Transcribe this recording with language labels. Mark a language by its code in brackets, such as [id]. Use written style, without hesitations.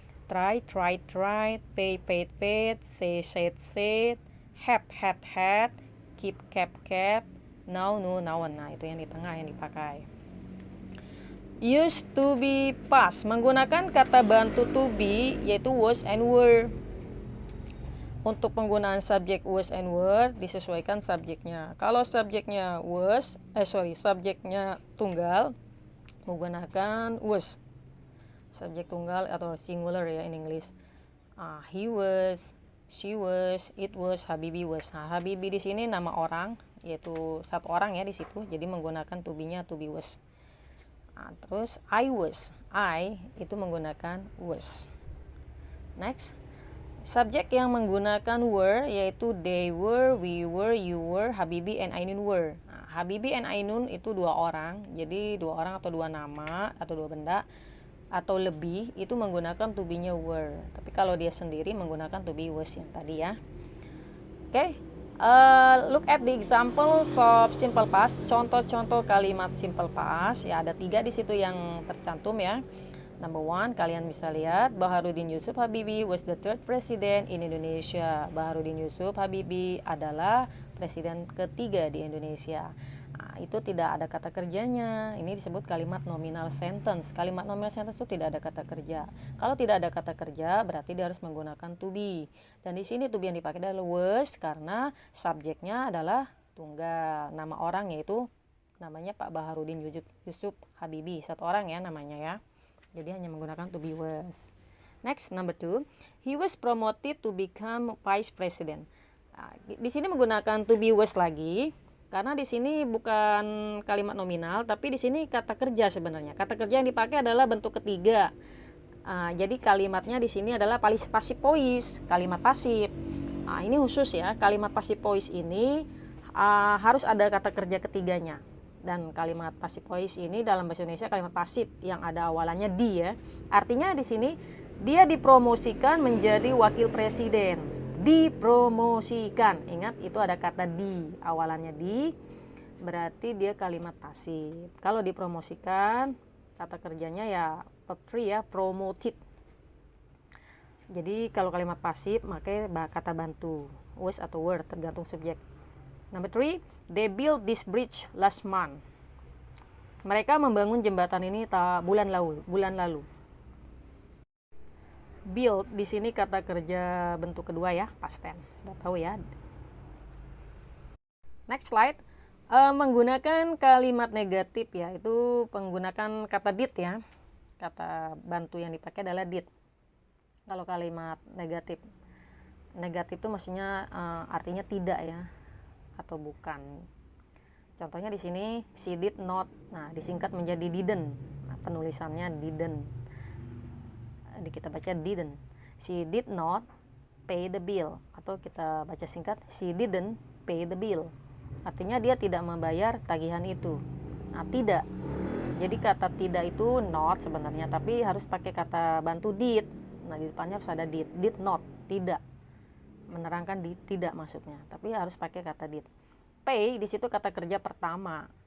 [en] Try, tried, tried, pay, paid, paid, say, said, said, have, had, keep, kept, now, now. [id] Nah, itu yang di tengah yang dipakai. [en] Used to be past, [id] menggunakan kata bantu [en] to be, [id] yaitu [en] was and were. [id] Untuk penggunaan subjek was and were disesuaikan subjeknya. Kalau subjeknya subjeknya tunggal, menggunakan was. Subjek tunggal atau singular ya [en] in English. He was, she was, it was, Habibi was. [id] Nah, Habibi di sini nama orang, yaitu satu orang ya di situ. Jadi menggunakan to be-nya to be was. Terus I was, I itu menggunakan was. [en] Next, [id] subjek yang menggunakan [en] were [id] yaitu [en] they were, we were, you were, Habibi and Ainun were. [id] Habibi and Ainun itu 2 orang. Jadi 2 orang atau 2 nama atau 2 benda atau lebih itu menggunakan to be-nya were. Tapi kalau dia sendiri menggunakan to be was yang tadi ya. Oke. [en] Look at the examples of simple past. [id] Contoh-contoh kalimat simple past ya, ada 3 di situ yang tercantum ya. [en] Number 1, [id] kalian bisa lihat [en] Baharudin Yusuf Habibie was the 3rd president in Indonesia. [id] Baharudin Yusuf Habibie adalah presiden ketiga di Indonesia. Itu tidak ada kata kerjanya. Ini disebut kalimat nominal sentence. Kalimat nominal sentence itu tidak ada kata kerja. Kalau tidak ada kata kerja berarti dia harus menggunakan to be. Dan di sini to be yang dipakai adalah was karena subjeknya adalah tunggal. Nama orang yaitu namanya Pak Baharudin Yusuf Habibie. 1 orang ya namanya ya. Jadi hanya menggunakan to be was. [en] Next, number 2, he was promoted to become vice president. [id] Di sini menggunakan to be was lagi. Karena di sini bukan kalimat nominal, tapi di sini kata kerja sebenarnya. Kata kerja yang dipakai adalah bentuk ketiga. Jadi kalimatnya di sini adalah passive voice, kalimat pasif. Ini khusus ya, kalimat passive voice ini harus ada kata kerja ketiganya. Dan kalimat passive voice ini dalam bahasa Indonesia kalimat pasif yang ada awalannya di ya. Artinya di sini dia dipromosikan menjadi wakil presiden. Dipromosikan, ingat itu ada kata di, awalannya di, berarti dia kalimat pasif. Kalau dipromosikan kata kerjanya ya verb 3 ya, promoted. Jadi kalau kalimat pasif pakai kata bantu, was atau were tergantung subjek. [en] Number 3, they built this bridge last month. [id] Mereka membangun jembatan ini bulan lalu. Build di sini kata kerja bentuk kedua ya, past tense. Sudah tahu ya. [en] Next slide. [id] Menggunakan kalimat negatif ya, itu menggunakan kata did ya. Kata bantu yang dipakai adalah did. Kalau kalimat negatif itu maksudnya artinya tidak ya atau bukan. Contohnya di sini [en] she did not. [id] Nah, disingkat menjadi didn't. Nah, penulisannya didn't. Kita baca didn't. [en] She did not pay the bill, [id] atau kita baca singkat [en] she didn't pay the bill. [id] Artinya dia tidak membayar tagihan itu. Nah, tidak. Jadi kata tidak itu not sebenarnya, tapi harus pakai kata bantu did. Nah, di depannya harus ada did not, tidak. menerangkan tidak maksudnya, tapi harus pakai kata did. Pay di situ kata kerja pertama.